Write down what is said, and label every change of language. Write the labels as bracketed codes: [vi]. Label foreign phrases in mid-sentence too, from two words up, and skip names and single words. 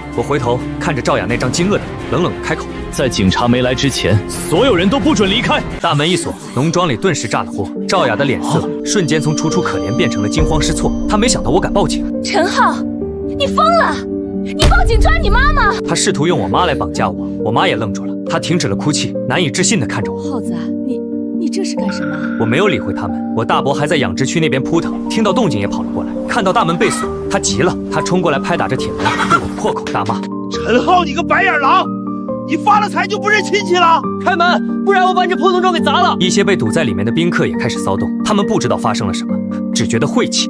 [zh] 我回頭看着趙雅那張驚愕的臉，冷冷地開口：“ 在警察沒來之前，所有人都不准離開。” 大門一鎖，農莊裡頓時炸了鍋。趙雅的臉色瞬間從楚楚可憐變成了驚慌失措。她沒想到我敢報警。陳浩，你瘋了！你報警抓你媽媽！他試圖用我媽來綁架我，我媽也愣住了。她停止了哭泣，難以置信地看着我。浩子，你這是幹什么？我沒有理會他們。我大伯還在養殖區那邊撲騰，聽到動靜也跑了過來。看到大門被鎖，他急了，他衝過來拍打着鐵門，對我破口大罵：“ 陳浩，你個白眼狼！你發了財就不認親戚了？開門，不然我把你破農莊給砸了！” 一些被堵在裡面的賓客也開始騷動，他們不知道發生了什麼，只覺得晦氣。